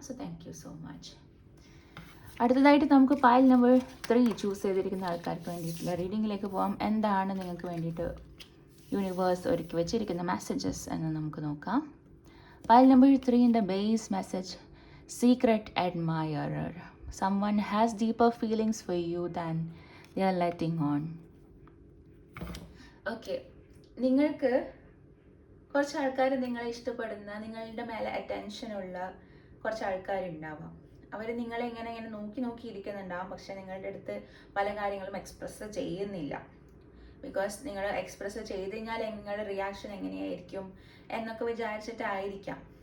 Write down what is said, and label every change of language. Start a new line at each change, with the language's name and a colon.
English: So thank you so much.
Malayalam: അടുത്തതായിട്ട് നമുക്ക് pile number 3 choose ചെയ്തിരിക്കുന്ന ആൾക്കാർക്ക് വേണ്ടിയിട്ടുള്ള റീഡിങ്ങിലേക്ക് പോകാം. എന്താണ് നിങ്ങൾക്ക് വേണ്ടിയിട്ട് യൂണിവേഴ്സ് ഒരുക്കി വെച്ചിരിക്കുന്ന മെസ്സേജസ് എന്ന് നമുക്ക് നോക്കാം. Pile number 3ൻ്റെ base message: secret admirer.
English: Someone has deeper feelings for you than they are letting on.
Malayalam: Okay, നിങ്ങൾക്ക് കുറച്ച് ആൾക്കാർ നിങ്ങളെ ഇഷ്ടപ്പെടുന്ന, നിങ്ങളുടെ മേലെ അറ്റൻഷനുള്ള കുറച്ച് ആൾക്കാരുണ്ടാവാം. അവർ നിങ്ങളെ ഇങ്ങനെ നോക്കി ഇരിക്കുന്നുണ്ടാവും. പക്ഷെ നിങ്ങളുടെ അടുത്ത് പല കാര്യങ്ങളും എക്സ്പ്രസ് ചെയ്യുന്നില്ല. ബിക്കോസ് നിങ്ങൾ എക്സ്പ്രസ് ചെയ്ത് കഴിഞ്ഞാൽ നിങ്ങളുടെ റിയാക്ഷൻ എങ്ങനെയായിരിക്കും എന്നൊക്കെ വിചാരിച്ചിട്ടായിരിക്കാം.